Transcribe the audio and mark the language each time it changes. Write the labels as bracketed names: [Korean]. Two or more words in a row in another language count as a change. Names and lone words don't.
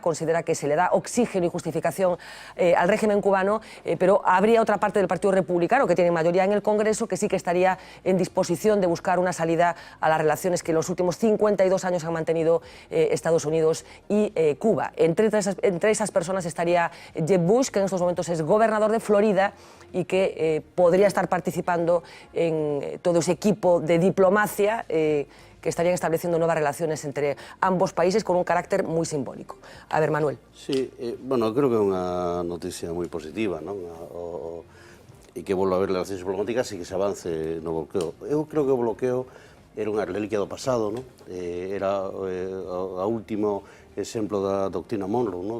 [Spanish] Considera que se le da oxígeno y justificación al régimen cubano, pero habría otra parte del Partido Republicano, que tiene mayoría en el Congreso, que sí que estaría en disposición de buscar una salida a las relaciones que en los últimos 52 años han mantenido Estados Unidos y Cuba. Entre esas personas estaría Jeb Bush, que en estos momentos es gobernador de Florida y que podría estar participando en todo ese equipo de diplomacia que estarían estableciendo nuevas relaciones entre ambos países con un carácter muy simbólico. A ver, Manuel. [Galician] Sí, bueno, creo que é unha noticia moi positiva, non? E que volva a haber relacións diplomáticas e que se avance no bloqueo. Eu creo que o bloqueo era unha reliquia do pasado, non? Era o último exemplo da doctrina Monroe, non?